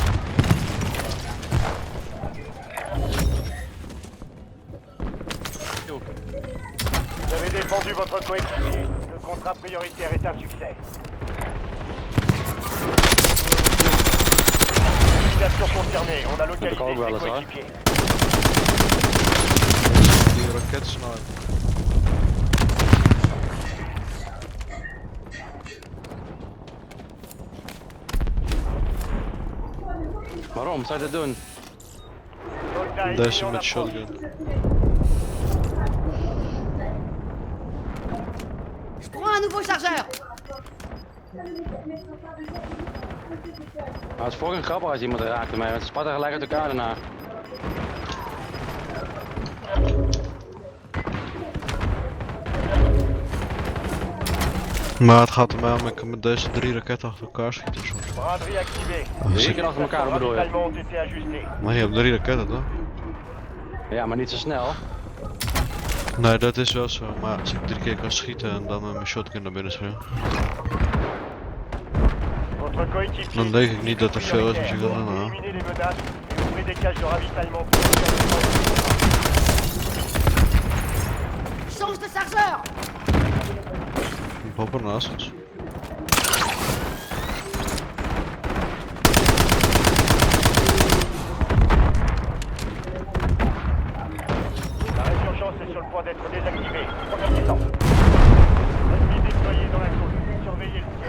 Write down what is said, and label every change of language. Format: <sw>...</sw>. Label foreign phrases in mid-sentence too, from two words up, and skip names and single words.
<fr>Vous avez défendu votre coéquipier. Le contrat prioritaire est un succès. Élimination confirmée. On a localisé ses coéquipiers.</fr> <nl>Die raketsniper. Waarom zou je dat doen?</nl> <fr>Soldat</fr> <nl>Deze</nl> <fr>ennemi en</fr> <nl>met</nl> <fr>approche.</fr> <nl>shotgun.</nl> <fr>Je prends un nouveau chargeur.</fr> <nl>Het is fucking grappig als iemand raakt ermee, want ze spatten gelijk uit elkaar daarna. Maar het gaat er mij om, ik kan met deze 3 raketten achter elkaar schieten soms.</nl> <fr>Braderie activée.</fr> <nl>Drie keer achter elkaar bedoel je?</nl> <fr>Ravitaillement ont été ajustés.</fr> <nl>Maar je hebt 3 raketten toch? Ja, maar niet zo snel. Nee, dat is wel zo, maar als ik 3 keer kan schieten en dan met mijn shotgun naar binnen schreeuwen.</nl> <fr>Votre coéquipier.</fr> <nl>Dan denk ik niet dat er veel is, misschien wel een</nl> <fr>Éliminez les menaces et ouvrez des caches de ravitaillement pour le Change de chargeur.</fr> <nl>pop ernaast ons.</nl> <fr>La résurgence est sur le point d'être désactivée. Profitez-en. Ennemi déployé dans la côte. Surveillez le ciel.</fr>